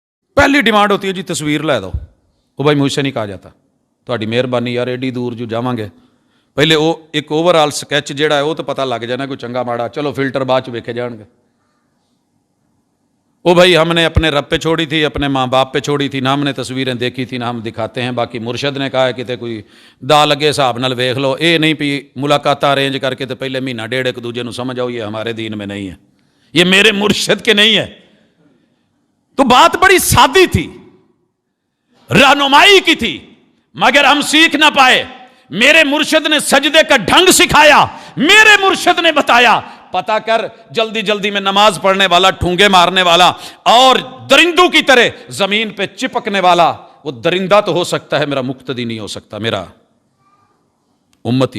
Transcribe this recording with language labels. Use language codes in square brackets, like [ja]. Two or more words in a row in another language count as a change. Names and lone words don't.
[ur] پہلی ڈیمانڈ ہوتی ہے جی تصویر لے دو، وہ بھائی مجھ سے نہیں کہا جاتا، [pa] تہاڈی مہربانی یار ایڈی دور جو جاواں گے [ur] پہلے وہ ایک [en] overall sketch [ur] جہا ہے وہ تو [pa] پتہ لگ جانا کوئی چنگا ماڑا، چلو فلٹر بعد چ ویکھے جان گے۔ [ur] وہ بھائی ہم نے اپنے رب پہ چھوڑی تھی، اپنے ماں باپ پہ چھوڑی تھی، نہ ہم نے تصویریں دیکھی تھی نہ ہم دکھاتے ہیں، باقی مرشد نے کہا ہے کہ [pa] کوئی دا لگے حساب نال ویکھ لو، اے نہیں پی ملاقات ارینج کر کے تو پہلے مہینہ ڈیڑھ ایک دوجے نو سمجھ آؤ [ur] یہ ہمارے دین میں نہیں ہے، یہ میرے مرشد کے نہیں ہے۔ تو بات بڑی سادی تھی، رہنمائی کی تھی، مگر ہم سیکھ نہ پائے۔ میرے مرشد نے سجدے کا ڈھنگ سکھایا، میرے مرشد نے بتایا پتا کر جلدی جلدی میں نماز پڑھنے والا، ٹھونگے مارنے والا اور درندوں کی طرح زمین پہ چپکنے والا وہ درندہ تو ہو سکتا ہے، میرا مقتدی نہیں ہو سکتا، میرا امتی۔